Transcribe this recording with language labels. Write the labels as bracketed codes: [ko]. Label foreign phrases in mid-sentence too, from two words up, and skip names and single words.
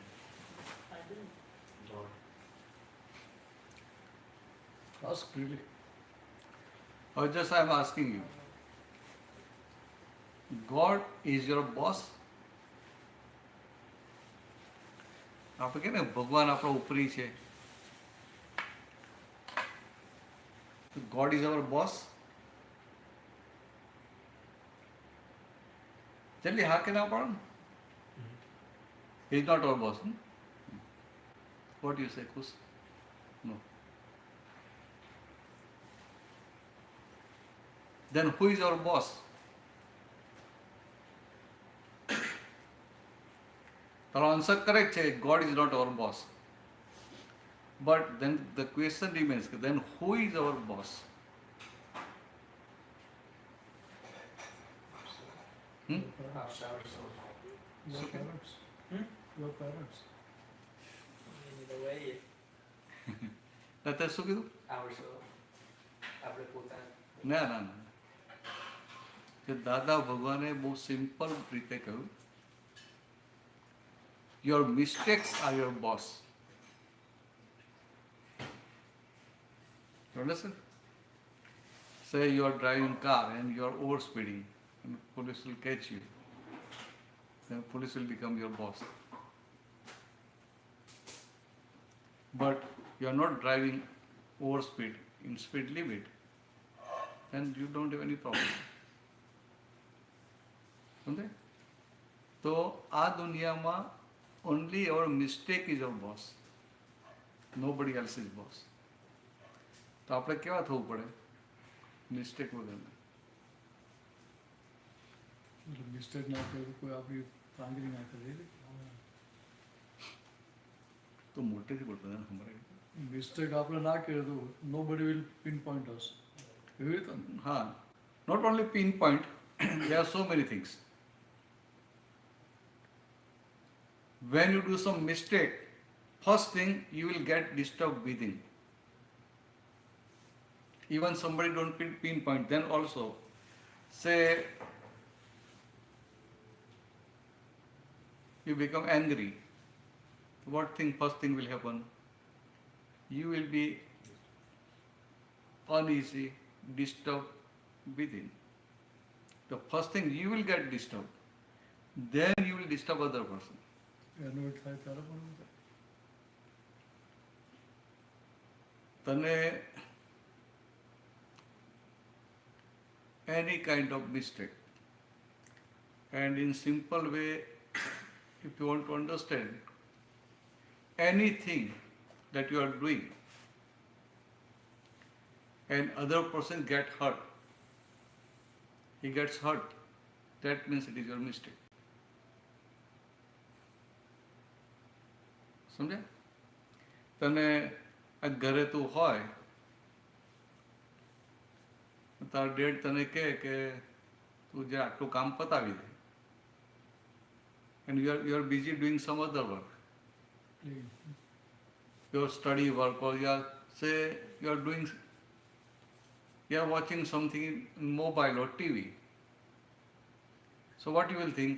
[en] I do. Lord. Ask really. Or just I am asking you, God is your boss? [gu] આપણે કહે ને ભગવાન આપણો ઉપરી છે, [en] God is our boss. [gu] જલ્દી હા કે ના પાડો ને? [en] He is not our boss. What do you say, Kus? No. Then who is our boss? Our answer correct છે, God is not our boss. But then the question remains, then who is our boss? Hmm? Ourselves. Your parents. Hmm? Your parents. Either way, [gu] અત્યારે શું કીધું? Ourselves. આપણે પોતાના. ના ના ના, કે દાદા ભગવાને બહુ સિમ્પલ રીતે કહ્યું, [en] your mistakes are your boss. You understand? Say you are driving car and you are overspeeding and police will catch you. Then police will become your boss. But you are not driving overspeed in speed limit, then you don't have any problem. [gu] સમજે? તો આ દુનિયામાં [en] only our mistake is our boss. Nobody else is boss. [gu] તો આપણે કેવા થવું પડે? મિસ્ટેક વગરના. મિસ્ટેક ના કરે કોઈ આપણી કામગીરી ના કરે તો મોટેથી બોલતો તને સંભળાય? મિસ્ટેક આપણે ના કરીએ તો [en] nobody will pinpoint us [gu] એવી રીતે ને? હા, [en] not only pinpoint, there are so many things. When you do some mistake, first thing you will get disturbed within. Even somebody don't pinpoint, then also say you become angry. What thing first thing will happen? You will be uneasy, disturbed within. The first thing you will get disturbed, then you will disturb other person. [gu] એનું એક થાય ત્યારે પણ એવું થાય. [en] તને any kind of mistake, and in simple way, if you want to understand anything that you are doing and other person get hurt, he gets hurt, that means it is your mistake. [gu] સમજ્યા? તને આ ઘરે તું હોય, તારા ડેડ તને કહે કે તું જે આટલું કામ પતાવી દે, [en] and you are busy doing some other work, your study work, or you are say you are doing, you are watching something in mobile or TV. So what you will think?